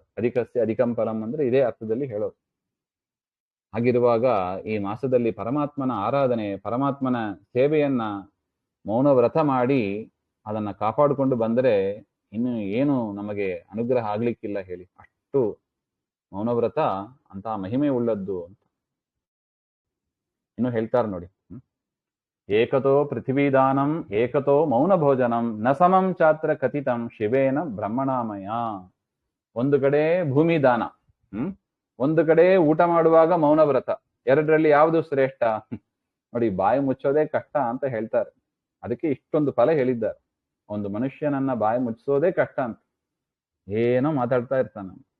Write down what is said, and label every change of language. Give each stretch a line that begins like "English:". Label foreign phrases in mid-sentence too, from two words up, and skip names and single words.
Sanskrit: ಅಧಿಕಸ್ಯ ಅಧಿಕಂ ಫಲಂ
Kannada: ಅಂದ್ರೆ ಇದೇ ಅರ್ಥದಲ್ಲಿ ಹೇಳೋದು. ಹಾಗಿರುವಾಗ ಈ ಮಾಸದಲ್ಲಿ ಪರಮಾತ್ಮನ ಆರಾಧನೆ, ಪರಮಾತ್ಮನ ಸೇವೆಯನ್ನ ಮೌನ ವ್ರತ ಮಾಡಿ ಅದನ್ನ ಕಾಪಾಡಿಕೊಂಡು ಬಂದರೆ ಇನ್ನು ಏನು ನಮಗೆ ಅನುಗ್ರಹ ಆಗ್ಲಿಕ್ಕಿಲ್ಲ ಹೇಳಿ. ಅಷ್ಟು ಮೌನವ್ರತ ಅಂತ ಮಹಿಮೆ ಉಳ್ಳದ್ದು ಅಂತ ಇನ್ನು ಹೇಳ್ತಾರೆ ನೋಡಿ.
Sanskrit: ಏಕತೋ ಪೃಥ್ವೀದಾನಂ ಏಕತೋ ಮೌನ ಭೋಜನಂ ನ ಸಮಂ ಚಾತ್ರ ಕಥಿತಂ ಶಿವೇನ ಬ್ರಹ್ಮಣಾಮಯ.
Kannada: ಒಂದು ಕಡೆ ಭೂಮಿ ದಾನ, ಒಂದು ಕಡೆ ಊಟ ಮಾಡುವಾಗ ಮೌನ ವ್ರತ. ಎರಡರಲ್ಲಿ ಯಾವುದು ಶ್ರೇಷ್ಠ? ನೋಡಿ, ಬಾಯಿ ಮುಚ್ಚೋದೇ ಕಷ್ಟ ಅಂತ ಹೇಳ್ತಾರೆ. ಅದಕ್ಕೆ ಇಷ್ಟೊಂದು ಫಲ ಹೇಳಿದ್ದಾರೆ. ಒಂದು ಮನುಷ್ಯನನ್ನ ಬಾಯಿ ಮುಚ್ಚೋದೇ ಕಷ್ಟ ಅಂತ, ಏನೋ ಮಾತಾಡ್ತಾ ಇರ್ತಾನೆ.